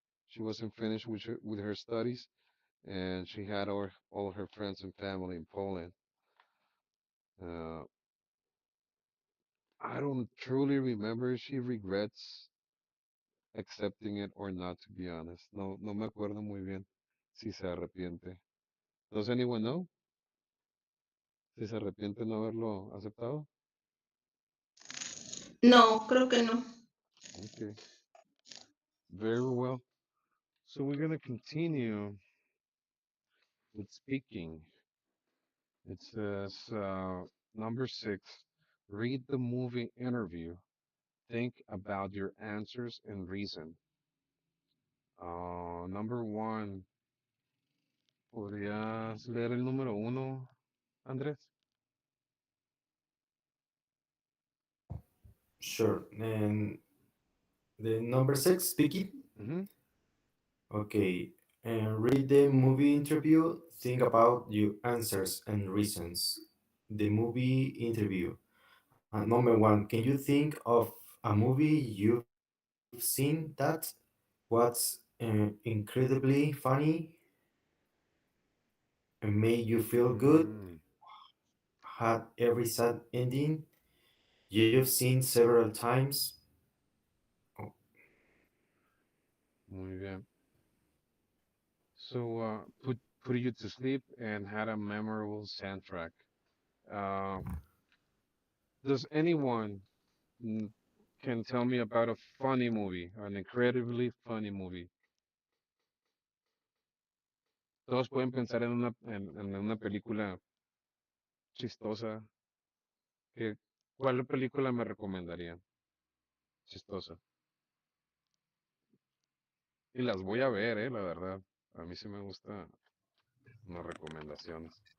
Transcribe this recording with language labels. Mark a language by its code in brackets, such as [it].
[en] She wasn't finished with her studies, and she had all her friends and family in Poland. Uh, I don't truly remember if she regrets accepting it or not, to be honest. [es] No, no me acuerdo muy bien si se arrepiente. [en] Does anyone know [es] si se arrepiente no haberlo aceptado? No, creo que no. [en] Okay, very well. So we're gonna continue with speaking. It says number 6, read the movie interview. Think about your answers and reason. Number 1, [es] ¿podrías leer el número 1, Andrés? [en] Sure. And the number 6, speaking. Mm-hmm. Okay. And read the movie interview. Think about your answers and reasons. The movie interview. Number 1, can you think of a movie you've seen that was incredibly funny and made you feel good, Mm, had every sad ending you've seen several times? Oh, [es] muy bien. [en] So put you to sleep and had a memorable soundtrack. Uh, does anyone mm, can tell me about a funny movie, an incredibly funny movie? [es] Todos pueden pensar en una película chistosa. Que, ¿cuál película me recomendarían? Chistosa. Y las voy a ver, la verdad. A mí sí me gustan las recomendaciones.